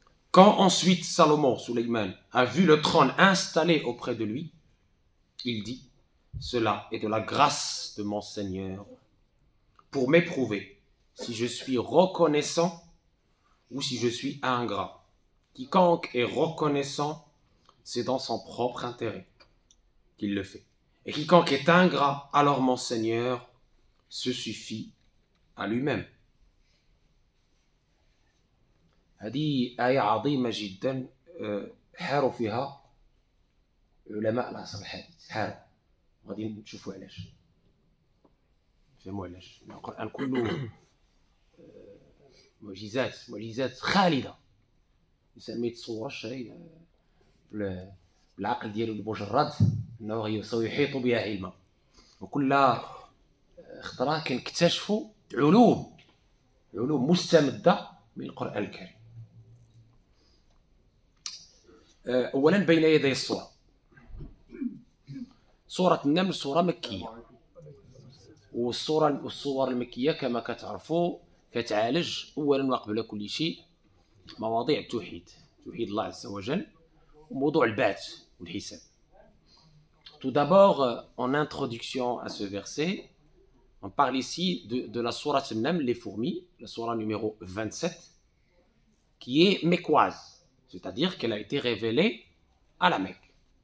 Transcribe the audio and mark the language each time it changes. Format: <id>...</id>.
<fr>Quand ensuite Salomon, Sulayman, a vu le trône installé auprès de lui, il dit: cela est de la grâce de mon Seigneur pour m'éprouver si je suis reconnaissant ou si je suis ingrat. Quiconque est reconnaissant, c'est dans son propre intérêt qu'il le fait. Et quiconque est ingrat, alors mon Seigneur se suffit à lui-même.</fr> <ar>هذه آية عظيمة جدا حاروا فيها علماء العصر الحديث، حاروا غادي نشوفوا علاش، نفهموا علاش. القرآن كله معجزات خالدة، الإنسان ما يتصورش بالعقل ديالو المجرد أنه سيحيط بها علما، وكل خطرة كنكتشفوا علوم مستمدة من القرآن الكريم. أولا بين يدي الصورة، سورة النمل سورة مكية، والصور المكية كما كتعرفوا كتعالج أولا وقبل كل شيء مواضيع التوحيد، توحيد الله عز وجل، وموضوع البعث والحساب.</ar> <fr>Tout d'abord, en introduction à ce verset, on parle ici de la sourate An-Naml, les fourmis, la sourate numéro 27, qui est mecquoise, c'est-à-dire qu'elle a été révélée à la Mecque.</fr>